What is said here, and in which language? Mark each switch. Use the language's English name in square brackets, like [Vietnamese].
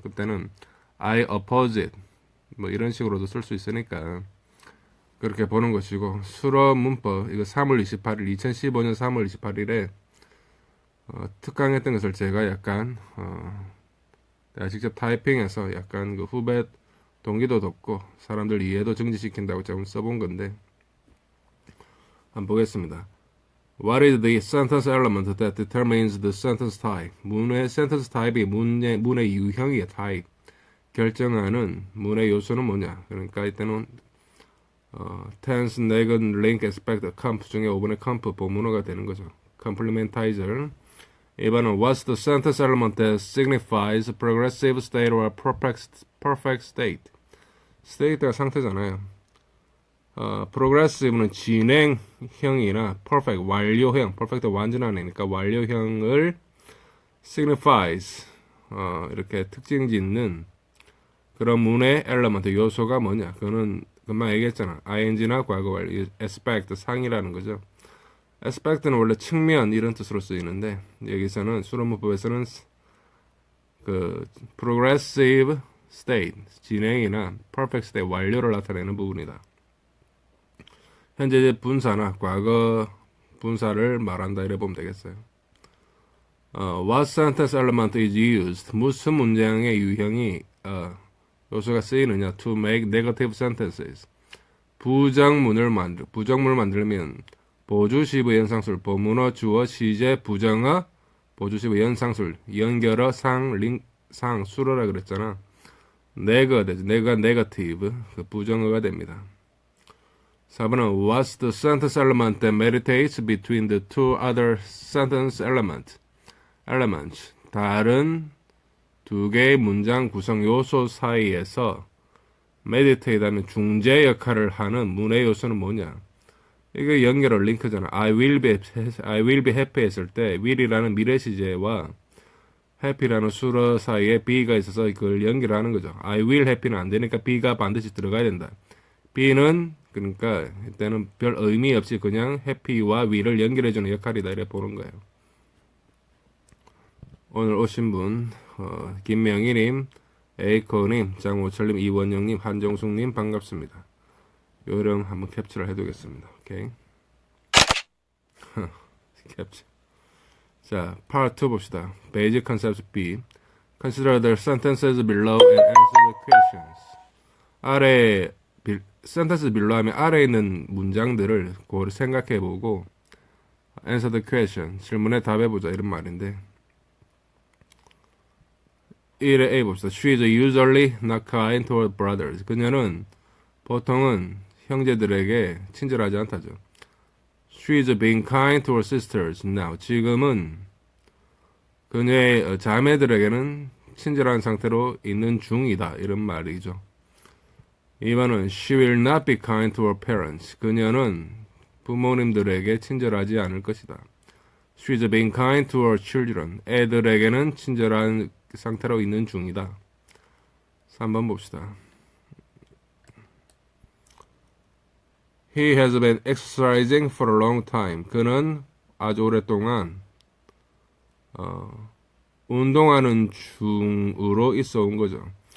[Korean] 그때는 [English] I oppose it [Korean] 뭐 이런 식으로도 쓸 수 있으니까 그렇게 보는 것이고, 수로 문법 이거 3월 28일 2015년 3월 28일에 특강했던 것을 제가 약간 내가 직접 타이핑해서 약간 그 후배 동기도 돋고 사람들 이해도 증진시킨다고 좀 써본 건데 한번 보겠습니다. [English] What is the sentence element that determines the sentence type? [Korean] 문의 sentence type이 문의 유형이야, type. 결정하는 문의 요소는 뭐냐? 그러니까 이때는 tense, negation, link, aspect, comp 중에 5번의 comp 보문어가 되는 거죠. [English] complementizer. [Korean] 2번은 [English] what's the sentence element that signifies progressive state or perfect state? [Korean] state가 상태잖아요. progressive는 진행형이나 perfect, 완료형, perfect 완전한 애니까 완료형을 signifies, 이렇게 특징 짓는 그런 문의 element, 요소가 뭐냐? 그거는 금방 얘기했잖아. ing나 과거 완료, aspect, 상이라는 거죠. aspect는 원래 측면 이런 뜻으로 쓰이는데 여기서는 수론문법에서는 그 progressive state, 진행이나 perfect state, 완료를 나타내는 부분이다. 현재 분사나 과거 분사를 말한다 이래 보면 되겠어요. [English] What sentence element is used? [Korean] 무슨 문장의 유형이 요소가 쓰이느냐? [English] To make negative sentences. [Korean] 부정문을 만들면 보주시브 연상술, 보문어, 주어, 시제, 부정어, 보주시브 연상술, 연결어, 상, 수어라 그랬잖아. 네거가 되죠. 네가 네거티브, 그 부정어가 됩니다. 4번은 [English] What's the sentence element that meditates between the two other sentence elements? [Korean] 다른 두 개의 문장 구성 요소 사이에서 meditate 하는 중재 역할을 하는 문의 요소는 뭐냐? 이게 연결어 링크잖아. [English] I will be happy [Korean] 했을 때 will이라는 미래 시제와 happy라는 수어 사이에 be가 있어서 그걸 연결하는 거죠. [English] I will happy [Korean] 는 안 되니까 be가 반드시 들어가야 된다. be는 그러니까 이때는 별 의미 없이 그냥 happy와 will을 연결해주는 역할이다 이렇게 보는 거예요. 오늘 오신 분 김명희님, 에이커님, 장호철님, 이원영님, 한정숙님 반갑습니다. 요령 한번 캡처를 해두겠습니다. 오케이. 캡처. 자, Part 2 봅시다. [English] Basic Concepts B. Consider the sentences below and answer the questions. [Korean] 아래 sentences below 하면 아래에 있는 문장들을 고루 생각해보고 [English] answer the question. [Korean] 질문에 답해보자 이런 말인데 1의 A 봅시다. [English] She is usually not kind to her brothers. [Korean] 그녀는 보통은 형제들에게 친절하지 않다죠. [English] She is being kind to her sisters now. [Korean] 지금은 그녀의 자매들에게는 친절한 상태로 있는 중이다. 이런 말이죠. 2번은 [English] She will not be kind to her parents. [Korean] 그녀는 부모님들에게 친절하지 않을 것이다. [English] She is being kind to her children. [Korean] 애들에게는 친절한 상태로 있는 중이다. 3번 봅시다. [English] He has been exercising for a long time. [Korean] 그는 아주 오랫동안 운동하는 중으로 있어 온 거죠.